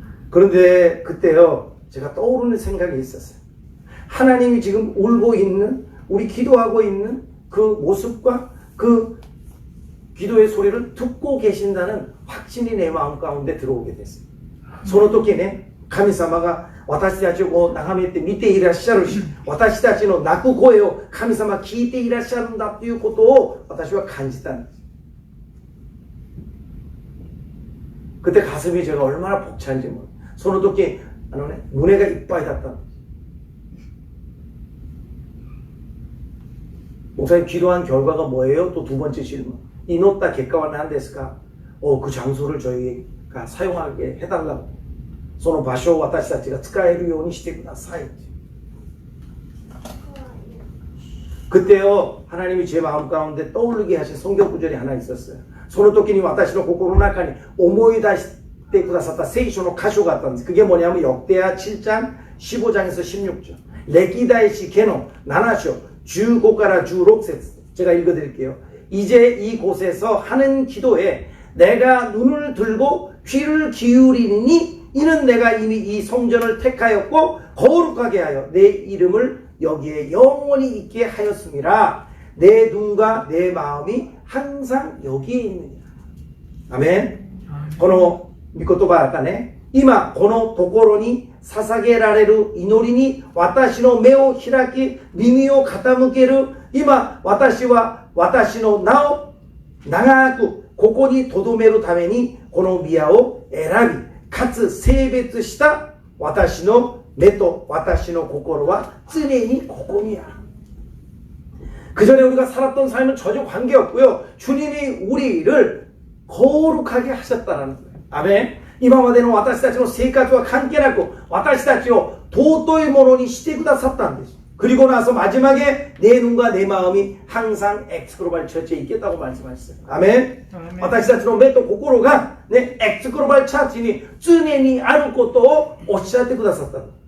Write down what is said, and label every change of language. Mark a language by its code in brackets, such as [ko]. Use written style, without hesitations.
[ko] 그런데 그때요, 제가 떠오르는 생각이 있었어요. 하나님이 지금 울고 있는, 우리 기도하고 있는 그 모습과 그 기도의 소리를 듣고 계신다는 확신이 내 마음 가운데 들어오게 됐어요. [ja] その時ね、神様が私たちを眺めて見ていらっしゃるし、私たちの泣く声を神様聞いていらっしゃるんだということを私は感じたんです。 [ko] 그때 가슴이 제가 얼마나 벅찬지 몰라요. [ja] その時、胸がいっぱいだったんです。 [ko] 목사님 기도한 결과가 뭐예요? 또 두 번째 질문. [ja] 이노타 객가와 난데스까? [ko] 그 장소를 저희가 사용하게 해달라고. [ja] その場所を私たちが使えるようにしてください. [ko] 그때요, 하나님이 제 마음 가운데 떠오르게 하신 성경 구절이 하나 있었어요. [ja] その時に私の心の中に思い出してくださった聖書の箇所があったんです. [ko] 그게 뭐냐면 역대하 7장 15장에서 16절, [ja] 레기다이시 게노 7章 15 から [ko] 16절. 제가 읽어드릴게요. 이제 이곳에서 하는 기도에 내가 눈을 들고 귀를 기울이니 이는 내가 이미 이 성전을 택하였고 거룩하게 하여 내 이름을 여기에 영원히 있게 하였음이라. 내 눈과 내 마음이 항상 여기에 있느니라. 아멘. [ja] この御言葉がね、今このところに捧げられる祈りに私の目を開き耳を傾ける。今私は私の名を長くここに留めるためにこの宮を選びかつ性別した私の目と私の心は常にここにある。 [ko] 그 전에 우리가 살았던 삶은 전혀 관계없고요. 주님이 우리를 거룩하게 하셨다는 거예요. 아멘. [ja] 今までの私たちの生活は関係なく私たちを尊いものにしてくださったんです. [ko] 그리고 나서 마지막에 내 눈과 내 마음이 항상 엑스글로벌 처치에 있겠다고 말씀하셨어요. 아멘. [ja] 私たちの目と心がね、엑스글로벌 처치니 常にあることをおっしゃってくださった.